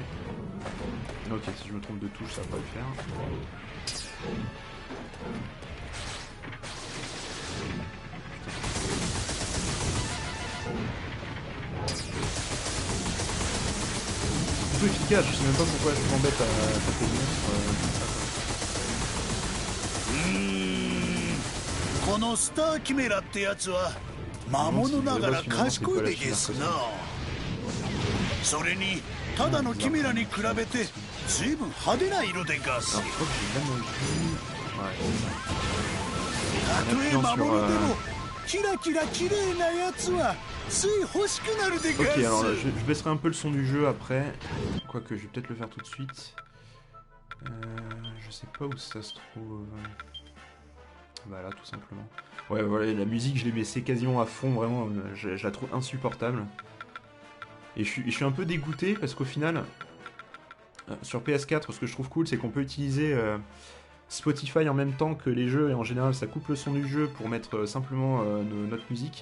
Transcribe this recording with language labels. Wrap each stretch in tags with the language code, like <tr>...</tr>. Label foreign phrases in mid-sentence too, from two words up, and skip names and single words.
<fr>Ok, si je me trompe de touche, ça va pas le faire. C'est un peu efficace, je sais même pas pourquoi je m'embête à taper le monstre.</fr> <ja>このスターキメラってやつは魔物ながら賢いでゲスな。それにただのキメラに比べて随分派手な色でガス。たとえ魔物でもキラキラ綺麗なやつはつい欲しくなるでガス。</ja> <fr>Ok, alors je baisserai un peu le son du jeu après. Quoique, je vais peut-être le faire tout de suite. Je sais pas où ça se trouve. Bah là, tout simplement. Ouais, voilà, la musique, je l'ai baissée quasiment à fond, vraiment, je la trouve insupportable. Et je suis un peu dégoûté parce qu'au final, sur PS4, ce que je trouve cool, c'est qu'on peut utiliser Spotify en même temps que les jeux, et en général, ça coupe le son du jeu pour mettre simplement notre musique.</fr>